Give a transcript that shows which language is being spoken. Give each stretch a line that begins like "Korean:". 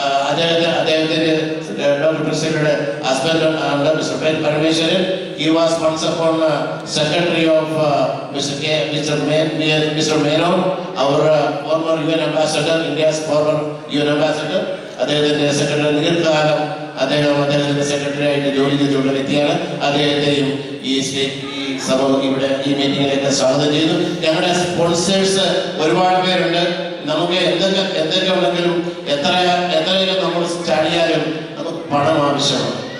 Malayalam: അദ്ദേഹത്തിന്റെ doctor പ്രിസിലയുടെ husband mister pen Parameswaran.
English: He was once upon secretary of Mr. Menon, our former UN ambassador, India's former UN ambassador.
Malayalam: അദ്ദേഹത്തിന്റെ secretary ദീർഘകാലം അദ്ദേഹത്തിന്റെ secretary ആയിട്ട് ജോലി ചെയ്തിട്ടുള്ള വ്യക്തിയാണ്. അദ്ദേഹത്തെയും ഈ സമൂഹം ഇവിടെ ഈ മീറ്റിംഗിലേക്ക് സ്വാഗതം ചെയ്തു. ഞങ്ങളുടെ സ്പോൺസേഴ്സ് ഒരുപാട് പേരുണ്ട്. നമുക്ക് എന്തൊക്കെ ഉണ്ടെങ്കിലും എത്രയൊക്കെ നമ്മൾ ചാടിയാലും നമുക്ക് പണം ആവശ്യമാണ്.